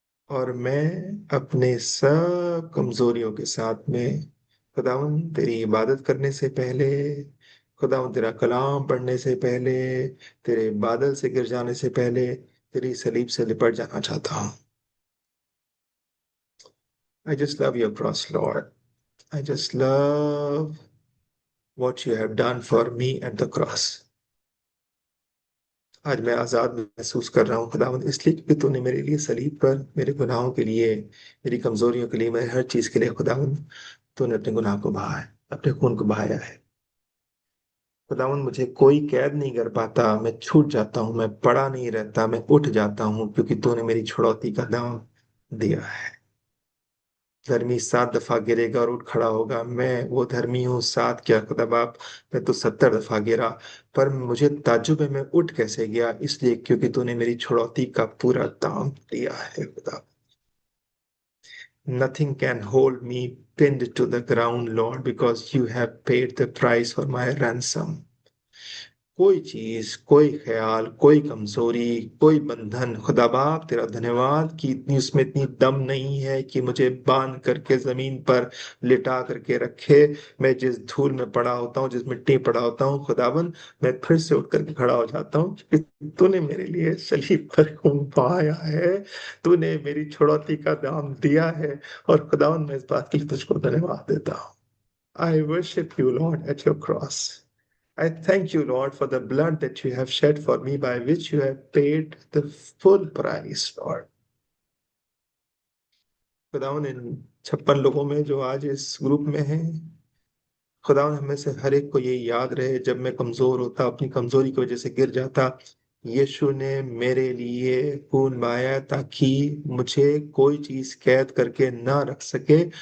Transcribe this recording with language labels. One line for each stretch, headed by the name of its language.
Hindi: और मैं अपने सब कमजोरियों के साथ में, खुदावन तेरी इबादत करने से पहले, खुदावन तेरा कलाम पढ़ने से पहले, तेरे बादल से गिर जाने से पहले तेरी सलीब से लिपट जाना चाहता हूँ।
English: I just love your cross, Lord. I just love what you have done for me at the cross.
Hindi: आज मैं आजाद महसूस कर रहा हूँ खुदावंद, इसलिए क्योंकि तूने मेरे लिए सलीब पर, मेरे गुनाहों के लिए, मेरी कमजोरियों के लिए, मेरे हर चीज के लिए खुदावंद तूने अपने गुनाह को बहाया है, अपने खून को बहाया है। खुदावंद, मुझे कोई कैद नहीं कर पाता, मैं छूट जाता हूँ, मैं पड़ा नहीं रहता, मैं उठ जाता हूँ, क्योंकि तूने मेरी छुड़ौती का दाम दिया है। धर्मी 7 दफा गिरेगा और उठ खड़ा होगा, मैं वो धर्मी हूँ 7 क्या खुदा बाप, मैं तो 70 दफा गिरा, पर मुझे ताज्जुब है मैं उठ कैसे गया, इसलिए क्योंकि तूने मेरी छुड़ौती का पूरा दाम दिया है खुदा।
English: Nothing can hold me pinned to the ground, Lord, because you have paid the price for my ransom.
Hindi: कोई चीज, कोई ख्याल, कोई कमजोरी, कोई बंधन, खुदा बाप तेरा धन्यवाद कि इतनी उसमें इतनी दम नहीं है कि मुझे बांध करके जमीन पर लिटा करके रखे। मैं जिस धूल में पड़ा होता हूँ, जिस मिट्टी में पड़ा होता हूँ खुदावन, मैं फिर से उठ करके खड़ा हो जाता हूँ क्योंकि तूने मेरे लिए सलीब पर खून बहाया है। तूने मेरी छुड़ौती का दाम दिया है। और खुदावन मैं इस बात के लिए तुझको धन्यवाद देता हूँ।
English: I worship you, Lord, at your cross. I thank you, Lord, for the blood that you have shed for me, by which you have paid the full price, Lord.
Hindi: खुदावन इन 56 लोगों में जो आज इस ग्रुप में हैं, खुदावन हमें से हर एक को ये याद रहे, जब मैं कमजोर होता, अपनी कमजोरी की वजह से गिर जाता, यीशु ने मेरे लिए खून बहाया ताकि मुझे कोई चीज कैद करके ना रख सके।